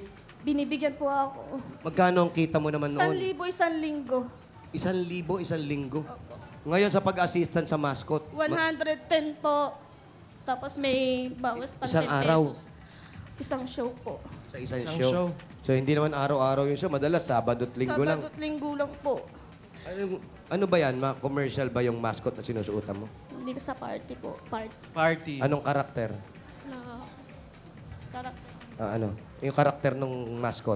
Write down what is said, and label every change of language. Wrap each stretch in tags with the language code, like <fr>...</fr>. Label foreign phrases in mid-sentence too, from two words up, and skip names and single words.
<tl>Binibigyan po ako. Magkano ang kita mo naman noon? 1,000 linggo. 1,000 isang linggo. Ngayon sa pag-assistant sa mascot. 110 po. Tapos may bawas pa Isang 10 araw? pesos. Isang show po. Sa isang Isang show. show. So hindi naman araw-araw yung show. Madalas Sabado at Linggo lang. Sabado at linggo lang po. Ano ba yan? Commercial ba yung mascot na sinusuotan mo? Hindi ko sa party po. Party. Anong karakter? Na karakter. Ano? Yung karakter ng mascot?</tl>